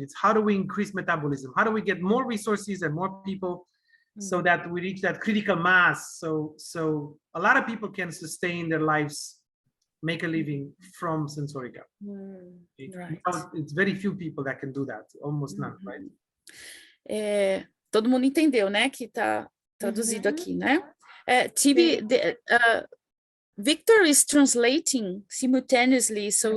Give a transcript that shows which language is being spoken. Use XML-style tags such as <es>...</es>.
<en>It's how do we increase metabolism? How do we get more resources and more people so that we reach that critical mass? So a lot of people can sustain their lives, make a living from Sensorica. Right. It's very few people that can do that, almost none, right?</en> <pt>Todo mundo entendeu, né? Que tá traduzido aqui, né?</pt> <en>Tibi, Victor is translating simultaneously, so</en>